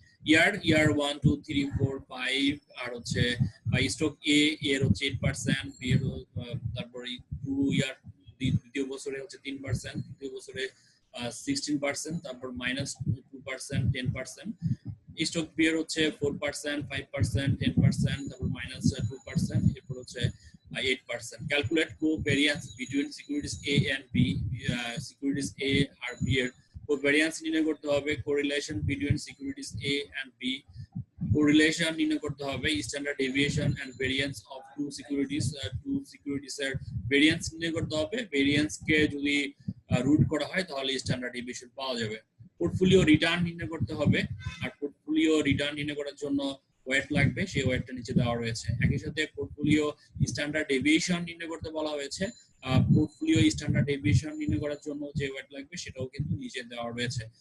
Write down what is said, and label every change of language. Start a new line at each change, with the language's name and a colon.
Bangla: ইয়ার 1 2 3 4 5 আর হচ্ছে স্টক এর হচ্ছে 8%, বি এর তারপরে 2 ইয়ার দ্বিতীয় বছরে হচ্ছে 3%, তৃতীয় বছরে 16%, তারপর -2%, 10%। স্টক বি এর হচ্ছে 4%, 5%, 10%, তারপর -2%, এরপর হচ্ছে 8%.
English: Calculate covariance between securities A and B. Securities A
Bangla: আর B এর covariance নির্ণয় করতে হবে,
English: correlation between securities A and B,
Bangla: correlation নির্ণয় করতে হবে,
English: standard deviation and variance of two securities
Bangla: এর variance নির্ণয় করতে হবে। variance কে যদি রুট করা হয় তাহলে স্ট্যান্ডার্ড ডেভিয়েশন পাওয়া যাবে। পোর্টফোলিও রিটার্ন নির্ণয় করতে হবে, আর পোর্টফোলিও রিটার্ন নির্ণয় করার জন্য ওয়েট লাগবে, সেই ওয়েটটা নিচে দেওয়া রয়েছে। একই সাথে পোর্টফোলিও স্ট্যান্ডার্ড ডেভিয়েশন নির্ণয় করতে বলা হয়েছে। পোর্টফোলিও স্ট্যান্ডার্ড ডেভিয়েশন নির্ণয় করার জন্য যে ওয়েট লাগবে সেটাও কিন্তু নিচে দেওয়া রয়েছে।